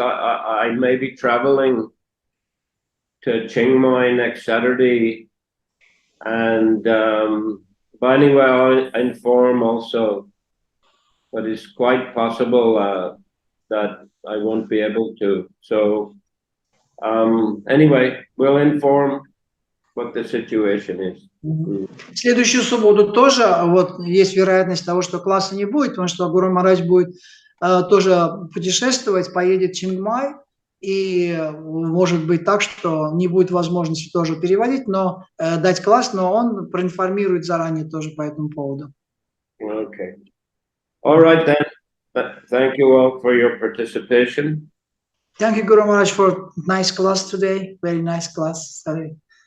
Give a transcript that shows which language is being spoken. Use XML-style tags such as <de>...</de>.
<en>I may be traveling to Chiang Mai next Saturday, and but anyway, I'll inform also. But it's quite possible that I won't be able to. So anyway, we'll inform what the situation is.</en> <ru>В следующую субботу тоже вот есть вероятность того, что класса не будет, потому что Гуру Махарадж будет тоже путешествовать, поедет в Чинг Май, и может быть так, что не будет возможности тоже переводить, но дать класс, но он проинформирует заранее тоже по этому поводу.</ru> <en>Okay. All right then. Thank you all for your participation. Thank you, Guru Maharaj, for nice class today. Very nice class. Sorry.</en>